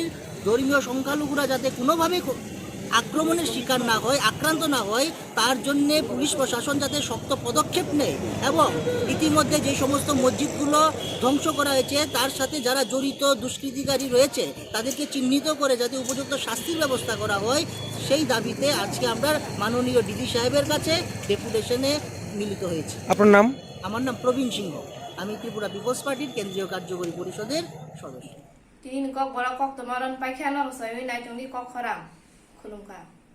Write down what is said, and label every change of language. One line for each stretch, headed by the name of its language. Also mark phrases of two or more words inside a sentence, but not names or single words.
Bangla: ধর্মীয় সংখ্যালঘুরা যাতে কোনোভাবে আক্রমণের শিকার না হয়, আক্রান্ত না হয়, তার জন্যে পুলিশ প্রশাসন যাতে শক্ত পদক্ষেপ নেয় এবং ইতিমধ্যে যে সমস্ত মসজিদগুলো ধ্বংস করা হয়েছে তার সাথে যারা জড়িত দুষ্কৃতিকারী রয়েছে তাদেরকে চিহ্নিত করে যাতে উপযুক্ত শাস্তির ব্যবস্থা করা হয়, সেই দাবিতে আজকে আমরা মাননীয় ডিডি সাহেবের কাছে ডেপুটেশনে মিলিত হয়েছি। আপনার নাম? আমার নাম প্রবীণ সিংহ, আমি ত্রিপুরা পিপলস পার্টির কেন্দ্রীয় কার্যকরী পরিষদের সদস্য।
Kok Borok: तीन कक बरा कक तमारन पाइखाना रसय नाइटंनि कक खरां खुलुमका।